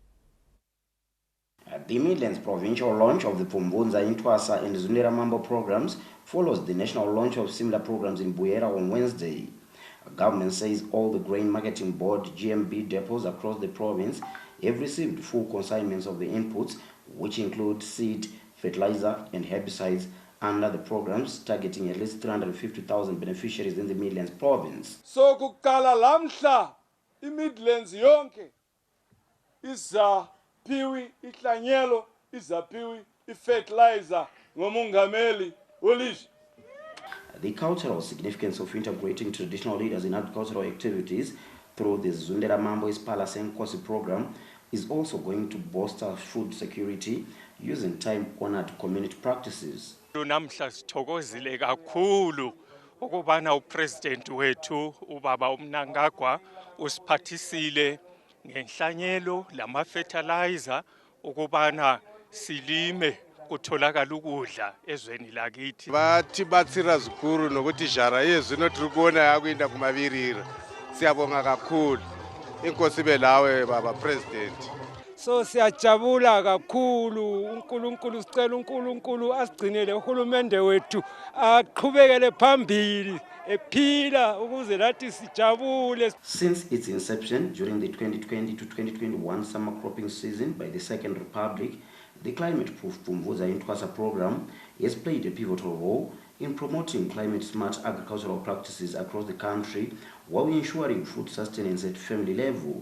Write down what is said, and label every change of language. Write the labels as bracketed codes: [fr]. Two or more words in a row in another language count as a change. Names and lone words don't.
[en] The Midlands provincial launch of the Fumvudza, Intwasa and Zundera Mambo programs follows the national launch of similar programs in Buyera on Wednesday. Government says all the grain marketing board GMB depots across the province have received full consignments of the inputs, which include seed, fertilizer and herbicides under the programs targeting at least 350,000 beneficiaries in the Midlands province. [nd] So kukala lamhla iMidlands yonke izaphiwi ihlanyelo, izaphiwi ifertilizer ngomongameli. [en] The cultural significance of integrating traditional leaders in agricultural activities through the Zundera Mambo Ispala Senkosi program is also going to bolster food security using time-honored community practices. [nd] Namhla sithokozile kakhulu ukubana upresident wethu ubaba uMnangagwa usiphathisile ngenhlanyelo lama fertilizer ukubana silime kutholakala ukudla ezweni lakithi. [sn] Vatibatsira zikuru nokuti jara yezvino tiri kuona yakuenda kumavirira. [nd] Siyabonga kakhulu. Inkosi belawe baba president. So siyajabula kakhulu uNkulunkulu sicela uNkulunkulu asigcinele uhulumende wethu aqhubekele phambili ephila ukuze lathi sijabule. [en] Since its inception during the 2020 to 2021 summer cropping season by the Second Republic, the Climate-Proof Pumvuza Intwasa program has played a pivotal role in promoting climate-smart agricultural practices across the country while ensuring food sustenance at family level.